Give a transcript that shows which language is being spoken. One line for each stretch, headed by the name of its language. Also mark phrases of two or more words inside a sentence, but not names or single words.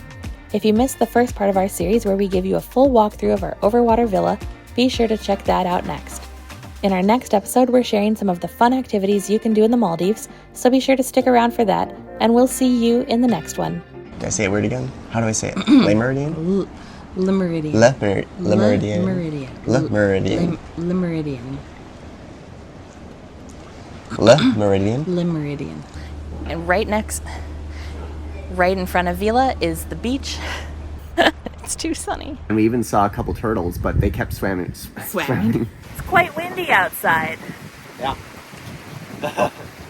English: If you missed the first part of our series where we give you a full walkthrough of our overwater villa, be sure to check that out next. In our next episode, we're sharing some of the fun activities you can do in the Maldives, so be sure to stick around for that, and we'll see you in the next one. Did I say it weird again? How do I say it? Le Meridien? Le Meridien. Le Meridien. Meridien. Le Meridien. Le Meridien. Le Meridien. Le Meridien. And right in front of Veela is the beach. It's too sunny. And we even saw a couple turtles, but they kept swimming. Swimming. It's quite windy outside. Yeah.